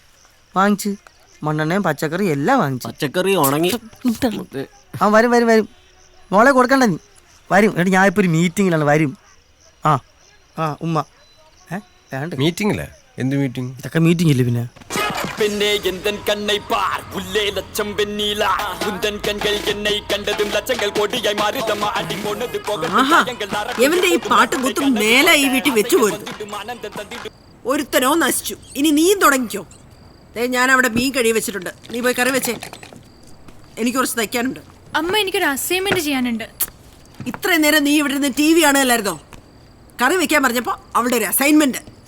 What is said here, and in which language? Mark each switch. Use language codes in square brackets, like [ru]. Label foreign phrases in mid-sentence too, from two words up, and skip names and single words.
[ml] വാങ്ങിച്ച് മണ്ണെണ്ണയും പച്ചക്കറി എല്ലാം വാങ്ങിച്ചു. പച്ചക്കറി ഉണങ്ങി. ആ വരും വരും വരും. മോളെ കൊടുക്കണ്ട നീ വരും എടി ഞാൻ ഇപ്പോൾ ഒരു മീറ്റിങ്ങിലാണ് വരും ആ ആ ഉമ്മ വേണ്ട മീറ്റിംഗില്ല എന്ത് മീറ്റിംഗ്? ഇതൊക്കെ മീറ്റിംഗ് ഇല്ലേ പിന്നെ [ta] பெண்ணே எந்தன் கண்ணை பார் உள்ளே லட்சம் வெண்ணிலா உந்தன் கண்கள் என்னை கண்டதும் லட்சங்கள் கோடியாய் மாறுதம்மா அடி போனது [ml] എവന്റെ ഈ പാട്ടും കുത്തും മേലെ ഈ വീട്ടിൽ വെച്ചു പോരുത്. ഒരുത്തനോ നശിച്ചു. ഇനി നീയും തുടങ്ങിക്കോ. ഞാൻ അവിടെ മീൻ കഴി വെച്ചിട്ടുണ്ട്, നീ പോയി കറി വെച്ചേ. എനിക്ക് കുറച്ച് തയ്ക്കാനുണ്ട്. അമ്മ എനിക്കൊരു അസൈൻമെന്റ് ചെയ്യാനുണ്ട്. ഇത്രയും നേരം നീ ഇവിടെ നിന്ന് TV കാണുകയല്ലായിരുന്നോ? കറി വെക്കാൻ പറഞ്ഞപ്പോ അവളുടെ ഒരു അസൈൻമെന്റ്